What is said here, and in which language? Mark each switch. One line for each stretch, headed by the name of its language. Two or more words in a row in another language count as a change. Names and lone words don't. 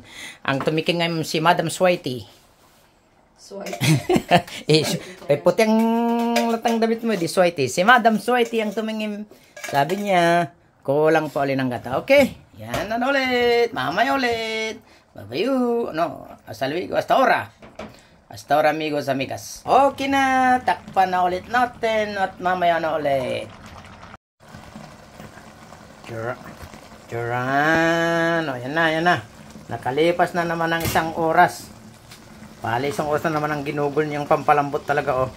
Filipino: Ang tumikim ngayon si Madam Sweaty. Puti ang latang damit mo, di Sweaty. Si Madam Sweaty ang tumingin. Sabi niya, kulang pa ulit ng gata. Okay, yan na ulit. Mamaya ulit. Babayu.
Spanish: No, hasta luego. Hasta ahora. Hasta ahora, amigos, amigas.
Filipino: Okay na. Takpan na ulit natin. At mamaya na ulit. Turan. O, yan na. Nakalipas na naman ng isang oras. Bali, isang oras na naman ang ginugol niyang pampalambot talaga, oh.